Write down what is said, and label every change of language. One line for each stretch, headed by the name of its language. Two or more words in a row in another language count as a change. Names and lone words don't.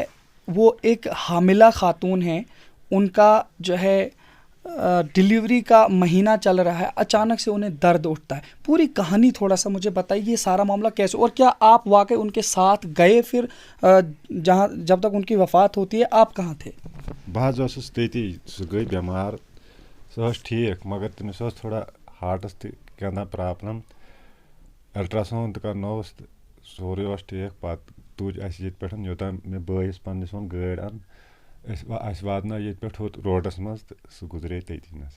Urdu: وہ ایک حاملہ خاتون ہیں, ان کا جو ہے ڈیلیوری کا مہینہ چل رہا ہے, اچانک سے انہیں درد اٹھتا ہے. پوری کہانی تھوڑا سا مجھے بتائیے, یہ سارا معاملہ کیسے, اور کیا آپ واقعی ان کے ساتھ گئے پھر جہاں جب تک ان کی وفات ہوتی ہے آپ کہاں تھے؟
Kashmiri: بہت اوسُس تٔتی, سُہ گٔے بٮ۪مار, سۄ ٲس ٹھیٖک مگر تٔمِس ٲس تھوڑا ہارٹَس تہِ کینٛہہ پرٛابلِم. الٹرٛاساوُنٛڈ تہِ کَرنووُس تہٕ سورُے اوس ٹھیٖک. پَتہٕ تُج اَسہِ ییٚتہِ پٮ۪ٹھ یوٚتام مےٚ بٲیِس پنٛنِس ووٚن گٲڑۍ اَن, اَسہِ واتنٲو ییٚتہِ پٮ۪ٹھ ہُتھ روڈَس منٛز تہٕ سُہ گُزرے تٔتی نَس.